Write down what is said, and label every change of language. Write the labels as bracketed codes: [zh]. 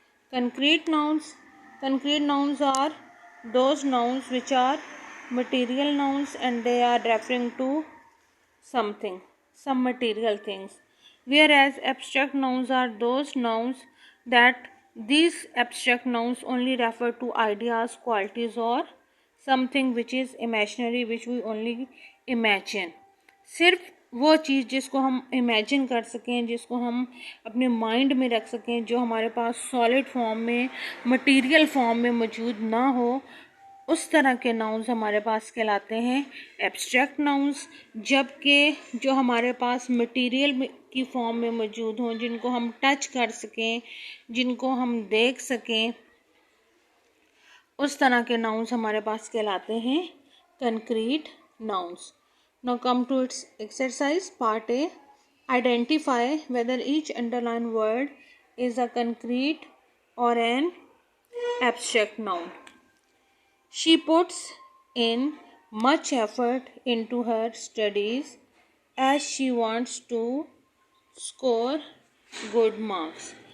[en] Concrete nouns are those nouns which are material nouns and they are referring to something, some material things. Whereas abstract nouns are those nouns that these abstract nouns only refer to ideas, qualities or something which is imaginary, which we only imagine. [ur] صرف وہ چیز جس کو ہم imagine کر سکیں, جس کو ہم اپنے مائنڈ میں رکھ سکیں, جو ہمارے پاس سالڈ فارم میں, مٹیریل فارم میں موجود نہ ہو, اس طرح کے ناؤنز ہمارے پاس کہلاتے ہیں ایبسٹریکٹ ناؤنز. جبکہ جو ہمارے پاس مٹیریل کی فارم میں موجود ہوں, جن کو ہم ٹچ کر سکیں, جن کو ہم دیکھ سکیں, اس طرح کے ناؤنز ہمارے پاس کہلاتے ہیں concrete nouns. [en] Now come to its exercise. Part A. Identify whether each underlined word is a concrete or an abstract noun. She puts in much effort into her studies as she wants to score good marks.